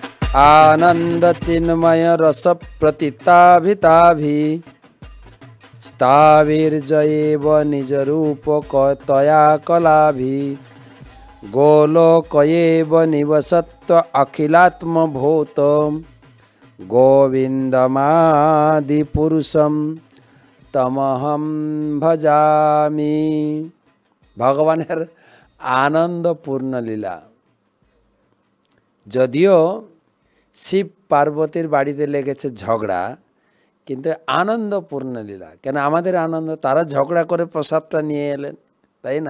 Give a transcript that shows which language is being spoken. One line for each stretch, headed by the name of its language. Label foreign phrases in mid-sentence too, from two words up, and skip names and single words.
Sanskrit: आनंद चिन्मय रस प्रतिताभिताभि स्थाविर्जयेव निज रूप तया कलाभि गोलोकयेव निवसत्व अखिलात्म भूत गोविंदमादि पुरुषम तमहम भजामि।
Bangla: ভগবানের আনন্দপূর্ণ লীলা। যদিও শিব পার্বতীর বাড়িতে লেগেছে ঝগড়া, কিন্তু আনন্দপূর্ণ লীলা। কেন আমাদের আনন্দ, তারা ঝগড়া করে প্রসাদটা নিয়ে এলেন, তাই না?